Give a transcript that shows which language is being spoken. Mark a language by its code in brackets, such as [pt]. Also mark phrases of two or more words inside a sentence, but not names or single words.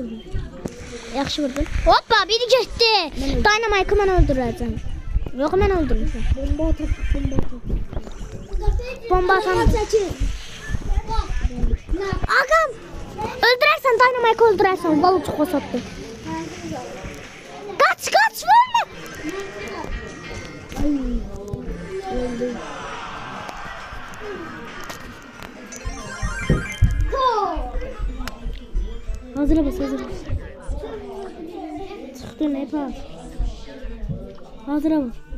[az] Yaxşı vurdun. Hoppa, biri getdi. Dynamite'ı mən öldürəcəm. Yox, mən öldürmüşəm. Bomba atan. Ağam, öldürərsən Dynamite'ı öldürərsən. Vallahi çox xoşatdı. [tr] Kaç, vurma. [az] Geldi. Hazır bas, hazır bas. [tr] Çıktı ne pas? Hazır bas.